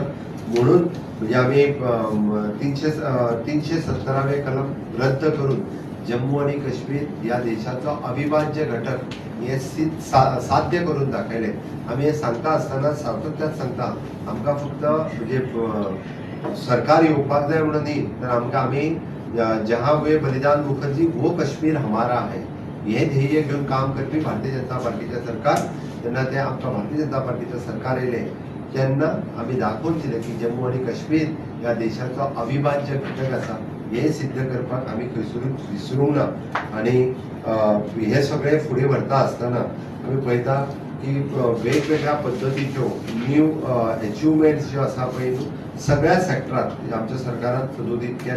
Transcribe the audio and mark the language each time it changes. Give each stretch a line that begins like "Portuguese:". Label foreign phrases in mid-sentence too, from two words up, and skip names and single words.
Konkani: म्हणून म्हणजे आमी 317वें कलम रद्द करून जम्मू आणि काश्मीर ह्या देशाचो अविभाज्य घटक हे साध्य करून दाखयले. आमी हे सांगता आसतना सातत्यान सांगता आमकां फक्त म्हणजे सरकार येवपाक जाय म्हणून न्ही तर आमकां आमी
Hindi: जहां हुए बलिदान मुखर्जी वो कश्मीर हमारा है
Konkani: हे ध्येय घेऊन काम करपी भारतीय जनता पार्टीचे सरकार. तेन्ना ते आमकां भारतीय जनता पार्टीचे सरकार येयले तेन्ना आमी दाखोवन दिलें की जम्मू आणि काश्मीर ह्या देशाचो अविभाज्य घटक आसा हे सिद्ध करपाक आमी खंयसरूच विसरूंक ना. आणि हे सगळे फुडें व्हरता आसतना आमी पळयता की वेगवेगळ्या पद्धतीच्यो
English: new achievements
Konkani: ज्यो आसा पळय सगळ्या सेक्टरांत आमच्या सरकारान सदोदीत केल्या.